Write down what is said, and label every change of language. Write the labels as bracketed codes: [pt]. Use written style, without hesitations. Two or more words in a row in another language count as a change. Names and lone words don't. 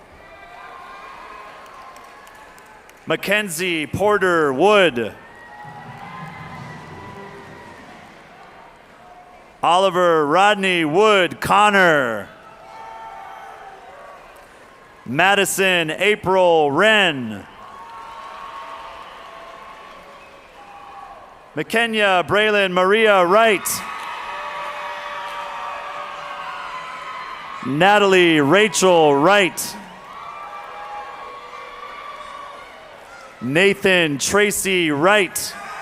[en] Mackenzie Porter Wood. Oliver Rodney Wood Connor. Madison April Wren. McKenya Braylon Maria Wright. Natalie Rachel Wright. Nathan Tracy Wright.